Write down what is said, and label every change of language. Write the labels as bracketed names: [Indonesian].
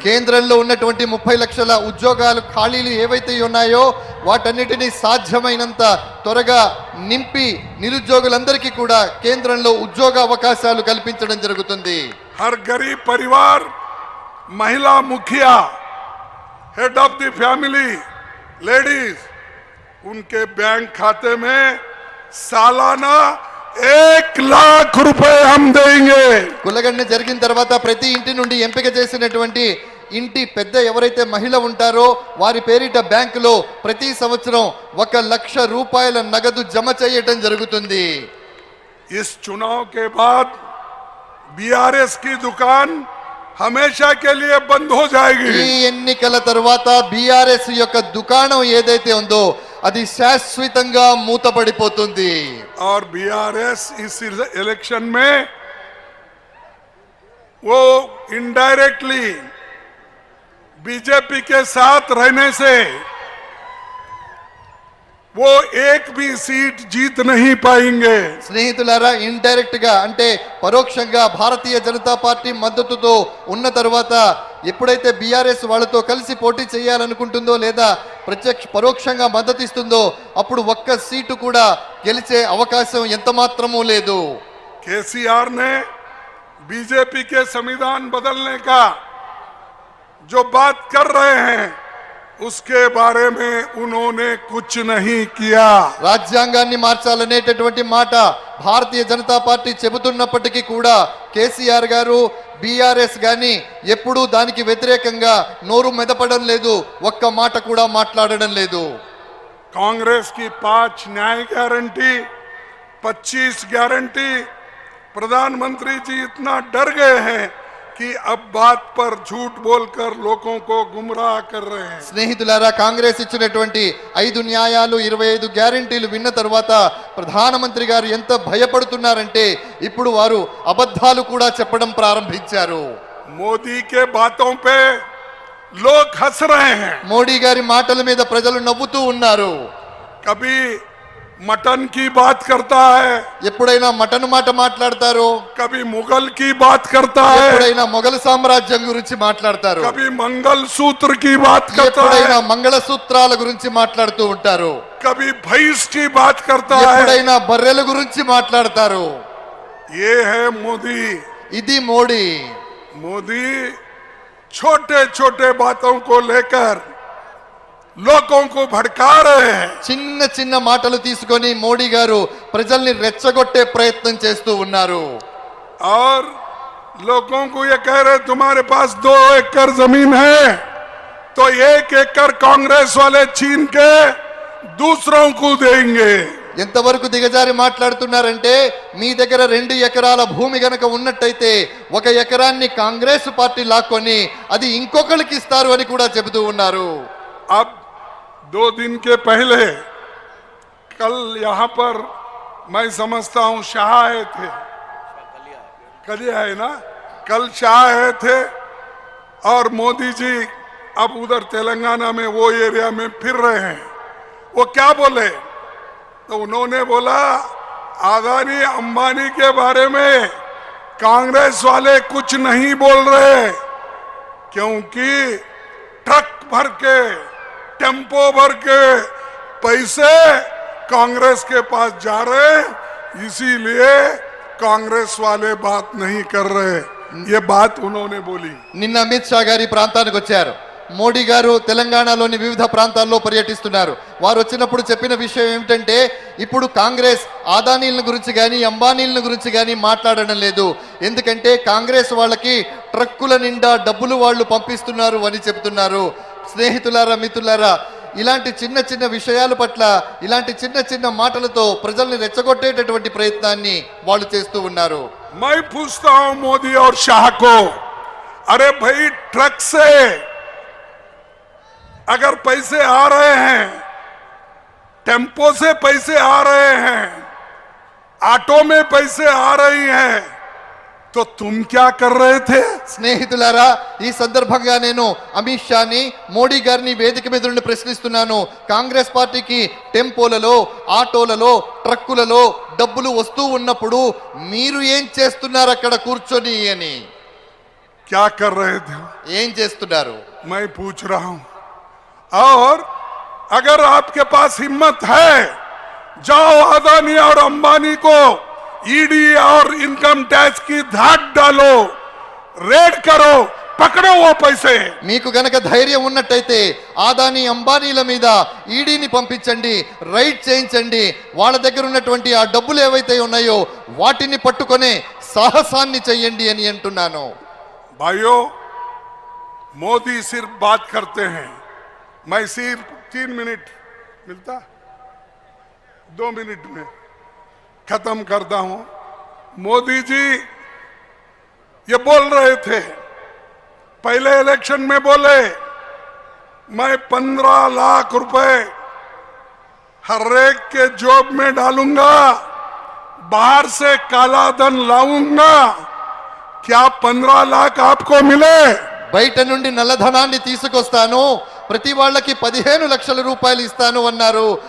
[Telugu] కేంద్రంలో ఉన్నటువంటి 30 లక్షల ఉద్యోగాలు ఖాళీలు ఏవైతే ఉన్నాయో వాటన్నిటిని సాధ్యమైనంత త్వరగా నింపి నిరుద్యోగులందరికీ కూడా కేంద్రంలో ఉద్యోగ అవకాశాలు కల్పించడం జరుగుతుంది. [Hindi] हर गरीब परिवार, महिला मुखिया, [English] head of the family, [Hindi] ladies, उनके बैंक खाते में सालाना 1 लाख रुपए हम देंगे. [Telugu] కులగణన జరిగిన తర్వాత ప్రతి ఇంటి నుండి ఎంపిక చేసినటువంటి ఇంటి పెద్ద ఎవరైతే మహిళ ఉంటారో వారి పేరిట బ్యాంకులో ప్రతి సంవత్సరం 1 లక్ష రూపాయల నగదు జమ చేయటం జరుగుతుంది. [Hindi] इस चुनाव के बाद बीआरएस की दुकान हमेशा के लिए बंद हो [Telugu] ఈ [Hindi] जाएगी. [Telugu] ఎన్నికల తర్వాత బీఆర్ఎస్ యొక్క దుకాణం ఏదైతే ఉందో అది శాశ్వతంగా మూతపడిపోతుంది. [Hindi] और बीआरएस इस इलेक्शन में वो इनडायरेक्टली बीजेपी के साथ रहने से वो एक भी सीट जीत नहीं पाएंगे. [Telugu] స్నేహితులారా, ఇండైరెక్ట్ గా అంటే పరోక్షంగా భారతీయ జనతా పార్టీ మద్దతుతో ఉన్న తర్వాత ఎప్పుడైతే బీఆర్ఎస్ వాళ్ళతో కలిసి పోటీ చేయాలనుకుంటుందో లేదా పరోక్షంగా మద్దతు ఇస్తుందో అప్పుడు ఒక్క సీటు కూడా గెలిచే అవకాశం ఎంత మాత్రమూ లేదు. [Hindi] केसीआर ने बीजेपी के संविधान बदलने का जो बात कर रहे हैं उसके बारे में उन्होंने कुछ नहीं किया. [Telugu] రాజ్యాంగాన్ని మార్చాలనేటటువంటి మాట భారతీయ జనతా పార్టీ చెబుతున్నప్పటికీ కూడా కేసీఆర్ గారు బీఆర్ఎస్ గాని ఎప్పుడూ దానికి వ్యతిరేకంగా నోరు మెదపడం లేదు, ఒక్క మాట కూడా మాట్లాడడం లేదు. [Hindi] कांग्रेस की 5 न्याय गारंटी 25 गारंटी प्रधानमंत्री जी इतना डर गए हैं कि अब बात पर झूठ बोलकर लोगों को गुमराह कर रहे हैं. [Telugu] స్నేహితులారా, కాంగ్రెస్ ఇచ్చినటువంటి 5 న్యాయాలు 25 గ్యారెంటీలు విన్న తర్వాత ప్రధానమంత్రి గారు ఎంత భయపడుతున్నారంటే ఇప్పుడు వారు అబద్ధాలు కూడా చెప్పడం ప్రారంభించారు. [Hindi] मोदी के बातों पे लोग हंस रहे हैं. [Telugu] మోడీ గారి మాటల మీద ప్రజలు నవ్వుతూ ఉన్నారు. [Hindi] कभी मटन की बात करता है, [Telugu] ఎప్పుడైనా మటన్ మాట మాట్లాడతారు, [Hindi] कभी मुगल की बात करता है, [Telugu] ఎప్పుడైనా మొఘల్ సామ్రాజ్యం గురించి మాట్లాడతారు, [Hindi] कभी मंगल सूत्र की बात करता [Telugu] ఎప్పుడైనా [Hindi] है, [Telugu] మంగళసూత్రాల గురించి మాట్లాడుతూ ఉంటారు, [Hindi] कभी भैंस की बात करता है। [Telugu] ఎప్పుడైనా బర్రెల గురించి మాట్లాడతారు. [Hindi] ये है मोदी। [Telugu] ఇది మోడీ. [Hindi] मोदी छोटे छोटे बातों को लेकर लोगों को भड़का रहे हैं। [Telugu] చిన్న చిన్న మాటలు తీసుకొని మోడీ గారు ప్రజల్ని రెచ్చగొట్టే ప్రయత్నం చేస్తూ ఉన్నారు. [Hindi] और लोगों को ये कह रहे तुम्हारे पास 2 एकड़ जमीन है तो 1 एकड़ कांग्रेस वाले छीन के दूसरों को देंगे। [Telugu] ఎంతవరకు దిగజారి మాట్లాడుతున్నారంటే మీ దగ్గర 2 ఎకరాల భూమి గనక ఉన్నట్టయితే 1 ఎకరాన్ని కాంగ్రెస్ పార్టీ లాక్కొని అది ఇంకొకరికి ఇస్తారు అని కూడా చెబుతూ ఉన్నారు. [Hindi] अब 2 दिन के पहले कल यहाँ पर मैं समझता हूँ शाह आए थे, कल है ना, कल शाह आए थे और मोदी जी अब उधर तेलंगाना में वो एरिया में फिर रहे हैं। वो क्या बोले तो उन्होंने बोला अदानी अंबानी के बारे में कांग्रेस वाले कुछ नहीं बोल रहे क्योंकि ट्रक भर के टेम्पो भर के पैसे कांग्रेस के पास जा रहे, इसीलिए कांग्रेस वाले बात नहीं कर रहे। ये बात उन्होंने बोली। [Telugu] నిన్న అమిత్ షా గారి ప్రాంతానికి వచ్చారు. మోడీ గారు తెలంగాణలోని వివిధ ప్రాంతాల్లో పర్యటిస్తున్నారు. వారు వచ్చినప్పుడు చెప్పిన విషయం ఏమిటంటే ఇప్పుడు కాంగ్రెస్ ఆదానీల గురించి కానీ అంబానీల గురించి కానీ మాట్లాడడం లేదు, ఎందుకంటే కాంగ్రెస్ వాళ్ళకి ట్రక్కుల నిండా డబ్బులు వాళ్ళు పంపిస్తున్నారు అని చెప్తున్నారు. స్నేహితులారా, మిత్రులారా, ఇలాంటి చిన్న చిన్న విషయాల పట్ల ఇలాంటి చిన్న చిన్న మాటలతో ప్రజల్ని రెచ్చగొట్టేటటువంటి ప్రయత్నాన్ని వాళ్ళు చేస్తూ ఉన్నారు. [Hindi] मैं पूछता हूं मोदी और शाह को, अरे भाई ट्रक से अगर पैसे आ रहे हैं, टेम्पो से पैसे आ रहे हैं, ऑटो में पैसे आ रही हैं, तो तुम क्या कर रहे थे? [Telugu] స్నేహితులారా, ఈ సందర్భంగా నేను అమిత్ షాని, మోడీ గారిని వేదిక మీద నుండి ప్రశ్నిస్తున్నాను. కాంగ్రెస్ పార్టీకి టెంపోలలో, ఆటోలలో, ట్రక్కులలో డబ్బులు వస్తూ ఉన్నప్పుడు మీరు ఏం చేస్తున్నారు అక్కడ కూర్చొని అని? [Hindi] क्या कर रहे थे? [Telugu] ఏం చేస్తున్నారు? [Hindi] मैं पूछ रहा हूं। और अगर आपके पास हिम्मत है, जाओ अदानी और अंबानी को ईडी और इनकम टैक्स की धाक डालो, रेड करो, పకడో ఓ పైసే. [Telugu] మీకు గనక ధైర్యం ఉన్నట్టయితే ఆదాని అంబానీల మీద ఈడీని పంపించండి, రైడ్ చేయించండి, వాళ్ళ దగ్గర ఉన్నటువంటి ఆ డబ్బులు ఏవైతే ఉన్నాయో వాటిని పట్టుకొనే సాహసాన్ని చెయ్యండి అని అంటున్నాను. [Hindi] भाइयों, मोदी सिर्फ बात करते हैं, मैं सिर्फ 3 मिनट मिलता, 2 मिनट में खत्म करता हूं। मोदी जी ये बोल रहे थे, पहले इलेक्शन में बोले मैं 15 लाख रुपए हर एक के जॉब में डालूंगा, बाहर से काला धन लाऊंगा। क्या 15 लाख आपको मिले? [Telugu] బయట నుండి నల్లధనాన్ని తీసుకొస్తాను, ప్రతి వాళ్ళకి 15 లక్షల రూపాయలు ఇస్తాను అన్నారు.